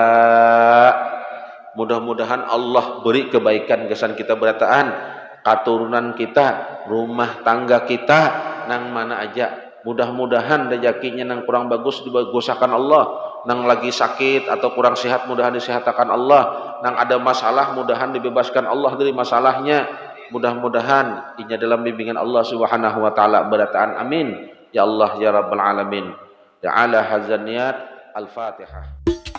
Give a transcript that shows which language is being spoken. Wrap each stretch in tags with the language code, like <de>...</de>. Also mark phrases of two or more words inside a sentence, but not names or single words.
<bjn>Mudah-mudahan Allah beri kebaikan kesan kita berataan, keturunan kita, rumah tangga kita, nang mana aja. Mudah-mudahan rezekinya nang kurang bagus dibagusakan Allah, nang lagi sakit atau kurang sehat mudahan disehatkan Allah, nang ada masalah mudahan dibebaskan Allah dari masalahnya. Mudah-mudahan inya dalam bimbingan Allah</bjn> <ar>سبحانه وتعالى</ar> <bjn>berataan</bjn> <ar>آمين يا الله يا رب العالمين. Ya ala hazaniyat al-Fatihah.</ar>